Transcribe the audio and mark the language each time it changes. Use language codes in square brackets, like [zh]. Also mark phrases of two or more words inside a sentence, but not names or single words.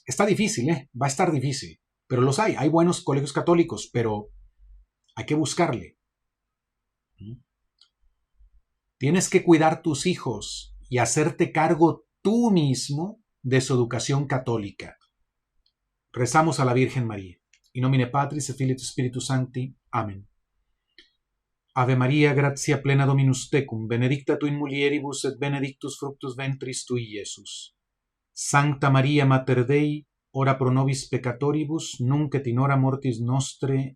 [es] Está difícil, va a estar difícil, pero los hay. Hay buenos colegios católicos, pero hay que buscarle. Tienes que cuidar tus hijos y hacerte cargo tú mismo de su educación católica. Rezamos a la Virgen María. [la] In nomine Patris et Filii et Spiritus Sancti. [es] Amén. [la] Ave Maria, gratia plena Dominus tecum, benedicta tu in mulieribus et benedictus fructus ventris tui, Iesus. Sancta Maria Mater Dei, ora pro nobis peccatoribus, nunc et in hora mortis nostre.